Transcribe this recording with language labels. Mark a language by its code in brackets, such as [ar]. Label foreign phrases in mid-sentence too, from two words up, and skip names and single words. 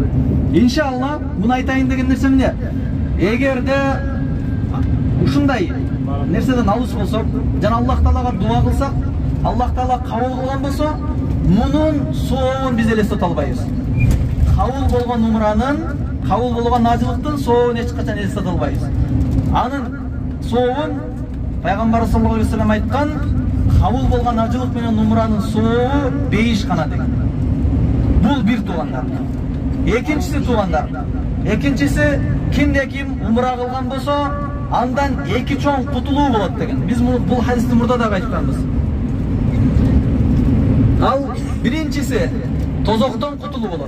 [ky] Иншалла, муну айтайын деген нерсе эмне? Эгерде ушундай нерседен алыс болсок, жана Аллах Таалага дуа кылсак, Аллах Таала кабыл кылган болсо, мунун сообун биз элестете албайбыз. Кабыл болгон умранын, кабыл болгон ажылыктын сообун эч качан элестете албайбыз. Анын сообун Пайгамбар [ar] صلى الله عليه وسلم [ky] айткан, кабыл болгон ажылык менен умранын сообу 5 гана деген. Бул бир туугандар. Экинчиси туугандар. Экинчиси кимде ким умра кылган болсо, андан 2 чоң кутулуу болот деген. Биз бул хадисти мурда да айтканбыз. Ал биринчиси тозоктон кутулуу болот.